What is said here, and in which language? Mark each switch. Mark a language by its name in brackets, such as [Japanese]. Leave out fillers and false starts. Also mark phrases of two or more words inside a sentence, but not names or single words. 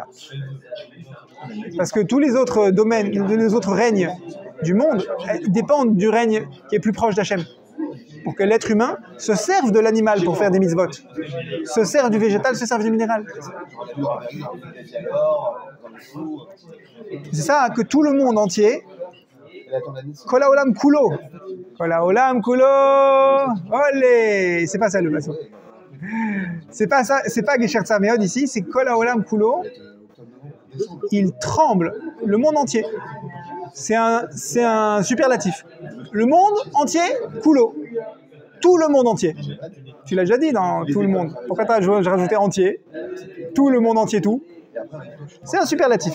[French] Parce que tous les autres domaines, les autres règnes du monde dépendent du règne qui est plus proche d'Hachem. Pour que l'être humain se serve de l'animal pour faire des mitzvot, se serve du végétal, se serve du minéral. C'est ça que tout le monde entier, [Hebrew] כל העולם כולו כל העולם כולו, [French] olé, c'est pas ça le passage. C'est pas ça, c'est pas [Hebrew] גשר צר מאוד [French] ici, c'est [Hebrew] כל העולם כולו. [French] Il tremble, le monde entier. C'est un superlatif. Le monde entier, kulo. Tout le monde entier. Tu l'as déjà dit dans tout le monde. Pourquoi j'ai rajouté entier? Tout le monde entier, tout. C'est un superlatif.